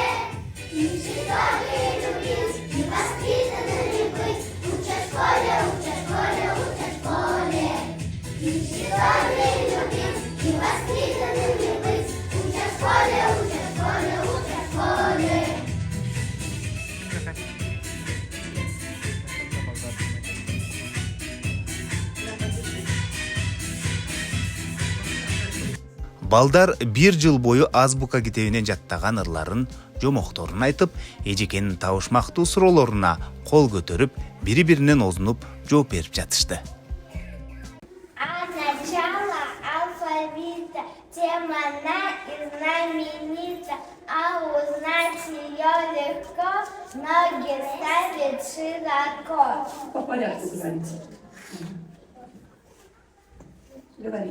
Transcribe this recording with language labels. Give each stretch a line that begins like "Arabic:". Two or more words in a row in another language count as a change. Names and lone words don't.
Russian: И читали любить, и воспитанными быть. Учат в школе, учат в школе, учат в школе. И читали любить, и воспитанными быть. Учат в школе, учат в школе, учат в школе.
Kyrgyz: Балдар 1 жыл бою азбука китебинен жаттаган ырларын, жомокторун айтып, эжекенин табышмактуу суроолоруна кол көтөрүп, бири-биринен озунуп жооп берип жатышты.
Russian: А начало алфавита, тема она и знаменита, а узнать ее легко, ноги ставят широко. По порядку говорите. Говори.